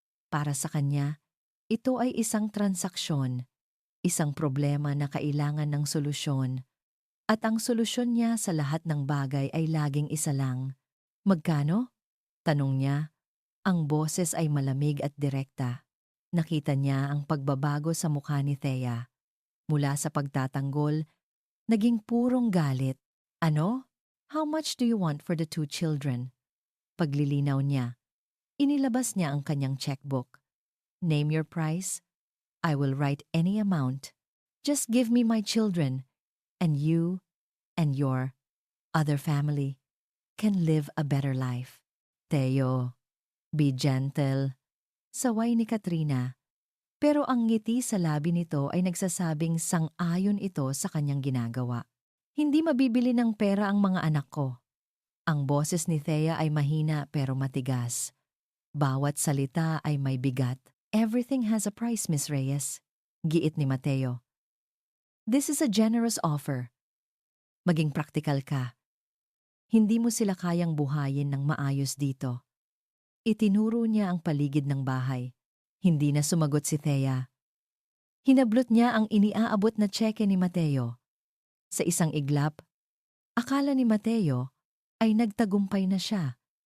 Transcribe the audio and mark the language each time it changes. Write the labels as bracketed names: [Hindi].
[Filipino] Para sa kanya, ito ay isang transaksyon, isang problema na kailangan ng solusyon. At ang solusyon niya sa lahat ng bagay ay laging isa lang. Magkano? Tanong niya. Ang boses ay malamig at direkta. Nakita niya ang pagbabago sa mukha ni Thea. Mula sa pagtatanggol, naging purong galit. Ano? [English] How much do you want for the 2 children? [Filipino] Paglilinaw niya, inilabas niya ang kanyang checkbook. [English] Name your price. I will write any amount. Just give me my children, and you and your other family can live a better life. Theo, be gentle. [Filipino] Saway ni Katrina. Pero ang ngiti sa labi nito ay nagsasabing sang-ayon ito sa kanyang ginagawa. Hindi mabibili ng pera ang mga anak ko. Ang boses ni Thea ay mahina pero matigas. Bawat salita ay may bigat. [English] Everything has a price, Miss Reyes. [Filipino] Giit ni Mateo. [English] This is a generous offer. [Filipino] Maging praktikal ka. Hindi mo sila kayang buhayin ng maayos dito. Itinuro niya ang paligid ng bahay. Hindi na sumagot si Thea. Hinablot niya ang iniaabot na tseke ni Mateo. Sa isang iglap, akala ni Mateo ay nagtagumpay na siya.